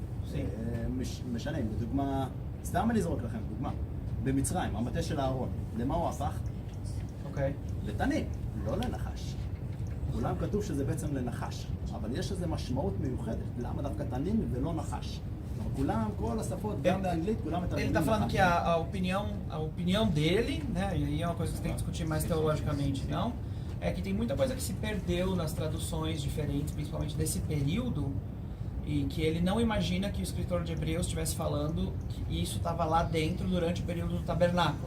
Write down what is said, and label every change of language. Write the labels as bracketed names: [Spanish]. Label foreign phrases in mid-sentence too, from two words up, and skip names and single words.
[Hebrew] משנים, לדוגמה, סתם אני אזרוק לכם, דוגמה. במצרים, המטה של אהרון, למה הוא הפך? אוקיי. לתנין, לא לנחש. כולם כתוב שזה בעצם לנחש, אבל יש לזה משמעות מיוחדת. למה דווקא תנין ולא נחש? כולם, כל השפות, גם באנגלית, כולם [Portuguese] Ele [Hebrew] מתרגמים [Portuguese] está falando [Hebrew] נחש. [Portuguese] que a opinião dele, né, e aí é uma coisa que você tem que discutir mais teologicamente, não, é que tem muita coisa que se perdeu nas traduções diferentes, principalmente desse período, e que ele não imagina que o escritor de Hebreus estivesse falando que isso estava lá dentro durante o período do tabernáculo.